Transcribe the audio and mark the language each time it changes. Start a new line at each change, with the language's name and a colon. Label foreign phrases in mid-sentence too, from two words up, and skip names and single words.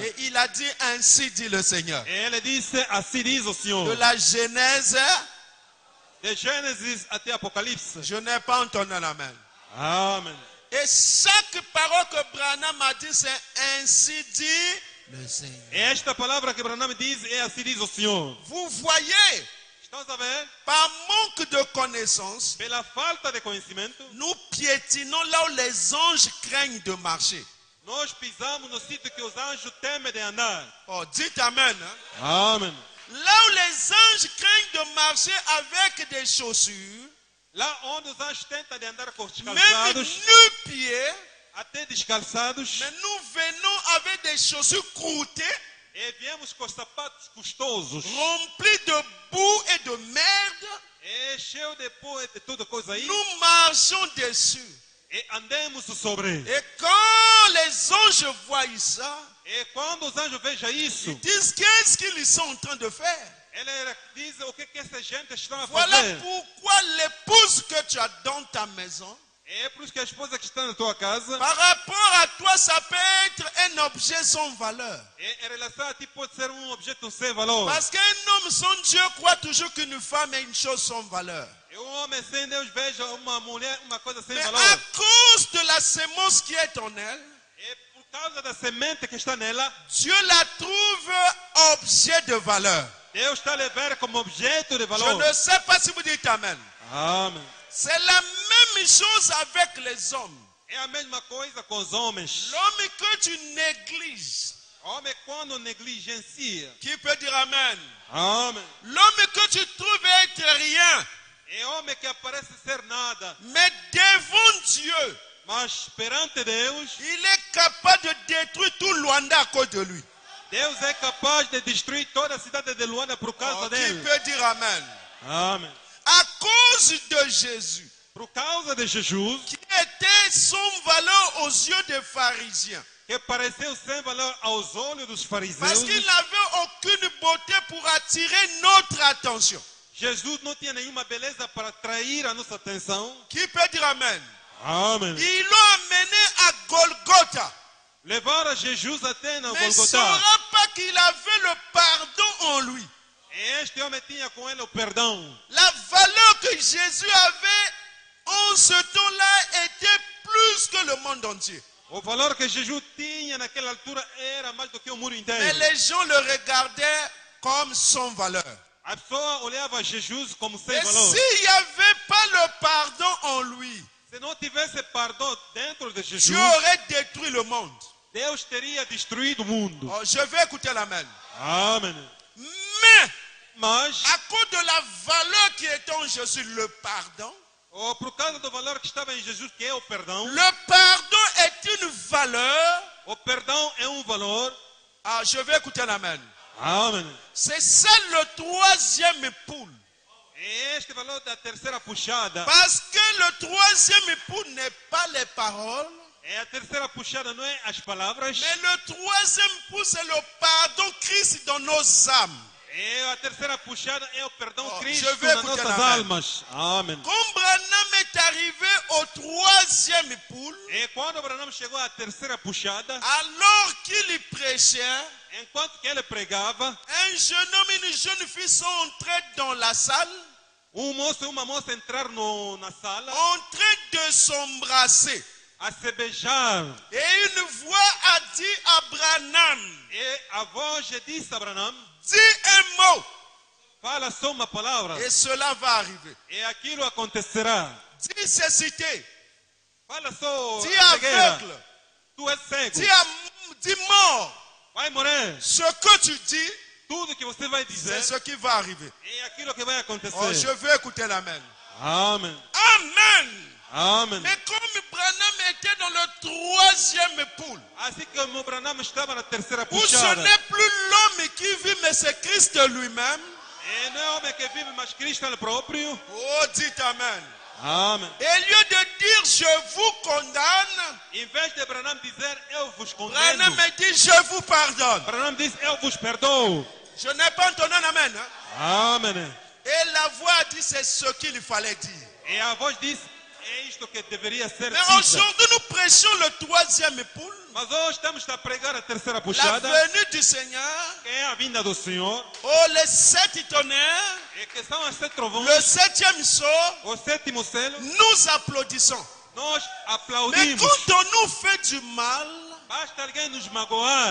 French: Et il a dit ainsi dit le Seigneur.
Portuguese: E ele disse, assim diz o
French: De
Portuguese: Senhor.
French: la Genèse,
Portuguese: De Gênesis até Apocalipse.
French: je n'ai pas entendu un amen.
Portuguese: Amém.
French: Et chaque parole que Branham a dit, c'est ainsi dit le Seigneur.
Portuguese: E esta palavra que Branham diz é assim diz o Senhor.
French: Vous voyez,
Portuguese: Estão a ver?
French: par manque de connaissance,
Portuguese: Pela falta de conhecimento,
French: nous piétinons là où les anges craignent de marcher.
Portuguese: nós pisamos no sítio que os anjos temem de andar.
French: Oh, dites amen. Hein?
Portuguese: Amém.
French: Là où les anges craignent de marcher avec des chaussures,
Portuguese: Lá onde os anjos tentam de andar com os
French: même
Portuguese: calçados,
French: nu-pieds,
Portuguese: até descalçados,
French: mais nous venons avec des chaussures croûtées,
Portuguese: e viemos com sapatos custosos,
French: remplis de boue et de merde.
Portuguese: e cheio de pó e de toda coisa aí,
French: Nous marchons dessus.
Portuguese: e andemos sobre.
French: Et quand les anges voient ça,
Portuguese: E quando os anjos vejam isso,
French: ils disent qu'est-ce qu'ils sont en train de faire.
Portuguese: eles dizem o que essa gente está a
French: Voilà
Portuguese: fazer.
French: pourquoi l'épouse que tu as dans ta maison,
Portuguese: É por isso que a esposa que está na tua casa,
French: par rapport à toi, ça peut être un objet sans valeur.
Portuguese: em relação a ti, pode ser objeto sem valor.
French: Parce qu'un homme sans Dieu croit toujours qu'une femme est une chose sans valeur.
Portuguese: E homem sem Deus veja uma mulher, uma coisa sem
French: Mais
Portuguese: valor.
French: à cause de la sémence qui est en elle,
Portuguese: E por causa da semente que está nela,
French: Dieu la trouve objet de valeur.
Portuguese: Deus está a levar como objeto de
French: Je
Portuguese: valor.
French: ne sais pas si vous dites amen.
Portuguese: Amém.
French: C'est la même chose avec les hommes.
Portuguese: É a mesma coisa com os homens.
French: L'homme que tu négliges,
Portuguese: Homem quando negligencia.
French: qui peut dire amen?
Portuguese: Amém.
French: L'homme que tu trouves être rien,
Portuguese: É homem que aparece ser nada,
French: mais devant Dieu,
Portuguese: mas perante Deus,
French: il est capable de détruire tout Luanda à cause de lui.
Portuguese: Deus é capaz de destruir toda a cidade de Luanda por causa
French: Qui
Portuguese: dele.
French: peut dire Amen?
Portuguese: Amém.
French: À cause de Jésus,
Portuguese: Por causa de Jesus,
French: qui était sans valeur aux yeux des pharisiens,
Portuguese: que pareceu sem valor aos olhos dos
French: parce
Portuguese: fariseus,
French: qu'il n'avait aucune beauté pour attirer notre attention.
Portuguese: Jesus não tinha nenhuma beleza para atrair a nossa atenção.
French: Qui peut dire Amen?
Portuguese: Amém.
French: Ils l'ont amené à Golgotha.
Portuguese: Levaram Jesus até na
French: Mais il ne
Portuguese: Golgotha.
French: saura pas qu'il avait le pardon en lui.
Portuguese: E este homem tinha com ele o perdão.
French: La valeur que Jésus avait en ce temps-là était plus que le monde entier.
Portuguese: O valor que Jesus tinha naquela altura era mais do que o mundo
French: Mais
Portuguese: inteiro.
French: les gens le regardaient comme sans valeur.
Portuguese: A pessoa olhava Jesus como sem
French: Et
Portuguese: valor.
French: s'il n'y avait pas le pardon en lui,
Portuguese: Se não tivesse perdão dentro de Jesus,
French: Dieu aurait détruit le monde.
Portuguese: Deus teria destruído o mundo.
French: Oh, je vais écouter l'amen.
Portuguese: Amém.
French: Mais,
Portuguese: Mas,
French: à cause de la valeur qui était en Jésus, le pardon,
Portuguese: por causa do valor que estava em Jesus, que é o perdão,
French: le pardon est une valeur.
Portuguese: o perdão é um valor.
French: Ah, je vais écouter l'amen.
Portuguese: Amém.
French: C'est ça le troisième poule.
Portuguese: E este valor da terceira puxada,
French: Parce que le troisième poule n'est pas les paroles,
Portuguese: a terceira puxada não é as palavras,
French: mais le troisième poule, c'est le pardon Christ dans nos âmes.
Portuguese: a terceira puxada é o perdão
French: Oh,
Portuguese: Cristo
French: je vais
Portuguese: nas
French: écouter
Portuguese: nossas
French: la
Portuguese: almas. Amém.
French: Quand Branham est arrivé au troisième poule,
Portuguese: E quando Branham chegou à terceira puxada,
French: alors qu'il y prêchait,
Portuguese: enquanto que ele pregava,
French: un jeune homme et une jeune fille sont entrés dans la salle,
Portuguese: moço e uma moça entraram na sala
French: en train de s'embrasser.
Portuguese: a se beijar.
French: Et une voix a dit à Branham,
Portuguese: E a voz disse a Branham,
French: dis un mot,
Portuguese: fala só uma palavra,
French: et cela va arriver.
Portuguese: e aquilo acontecerá.
French: Dis cécité,
Portuguese: Fala só
French: dis
Portuguese: a cegueira.
French: aveugle,
Portuguese: Tu és cego,
French: dis mort.
Portuguese: vai morrer.
French: Ce que tu dis,
Portuguese: Tudo que você vai
French: c'est
Portuguese: dizer
French: ce qui va arriver.
Portuguese: é aquilo que vai
French: Oh,
Portuguese: acontecer.
French: je veux écouter l'amen.
Portuguese: Amém.
French: Amen.
Portuguese: Amém.
French: Mais comme Branham était dans le troisième poule,
Portuguese: Assim como Branham estava na terceira
French: où ce
Portuguese: puxada,
French: n'est plus l'homme qui vit, mais c'est Christ lui-même.
Portuguese: e não é homem que vive, mas Cristo é o próprio.
French: Oh, dites Amen.
Portuguese: Amém.
French: Et au lieu de dire je vous condamne,
Portuguese: Em vez de Branham dizer eu vos condeno,
French: Branham me dit je vous pardonne.
Portuguese: Branham diz eu vos perdoo.
French: Je n'ai pas entendu un Amen. Hein?
Portuguese: Amém.
French: Et la voix a dit c'est ce qu'il fallait dire.
Portuguese: E a voz disse é isto que deveria ser
French: Mais
Portuguese: dita.
French: aujourd'hui nous prêchons le troisième poule,
Portuguese: Mas hoje estamos a pregar a terceira
French: la
Portuguese: puxada,
French: venue du Seigneur.
Portuguese: que é a vinda do Senhor,
French: Oh, les 7 tonnerres,
Portuguese: e que são as 7 trovões,
French: le 7e saut,
Portuguese: o sétimo selo.
French: nous applaudissons.
Portuguese: Nós
French: Mais
Portuguese: aplaudimos.
French: quand on nous fait du mal,
Portuguese: Basta alguém nos magoar.